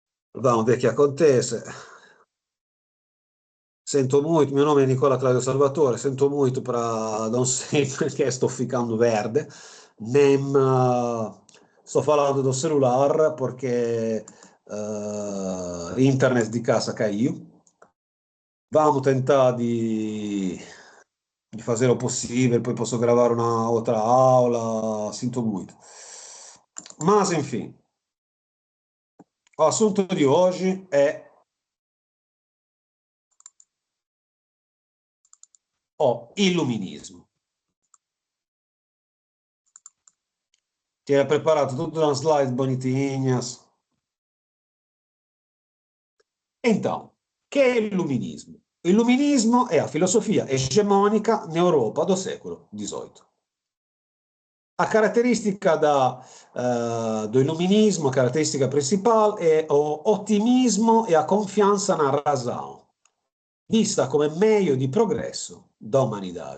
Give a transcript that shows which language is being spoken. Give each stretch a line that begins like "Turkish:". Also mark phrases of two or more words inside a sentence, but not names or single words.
Portuguese: Vamos ver o que acontece. Sento muito, meu nome é Nicola Claudio Salvatore, sento muito para não sei
Italian: perché sto
Portuguese: ficando verde, nem sto falando do celular
Italian: perché internet di casa
Portuguese: caiu. Vamos tentar
Italian: di fare
Portuguese: o possibile,
Italian: poi posso gravare una altra
Portuguese: aula, sinto muito. Mas, enfim, o assunto
Italian: di oggi
Portuguese: è o illuminismo.
Italian: Ti hai preparato tutta una slide bonitinhas. Então, che è l'illuminismo? Il luminismo è
Portuguese: a filosofia egemonica na Europa do século XVIII. A característica do iluminismo, a característica principal é o otimismo e a confiança na razão, vista come meio di progresso da umanidade.